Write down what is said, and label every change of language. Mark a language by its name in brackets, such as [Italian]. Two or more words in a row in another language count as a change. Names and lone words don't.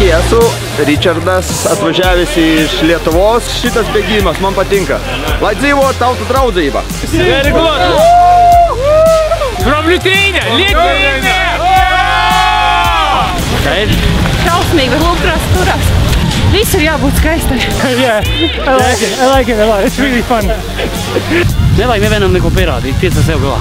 [Lithuanian] mūsų Ričardas atvažiavęs iš Lietuvos. Šitas bėgimas man patinka. [Latvian] Lai dzīvo tautų draudzība. [English] Very good. From Lithuania. [Latvian] Šausmīgi, bet lūkras turās. Viss ir jābūt skaistai. [English] Yeah, I like it a lot. It's really fun. [Latvian] Nevajag nevienam neko pierādīt, tiec ar sev galā.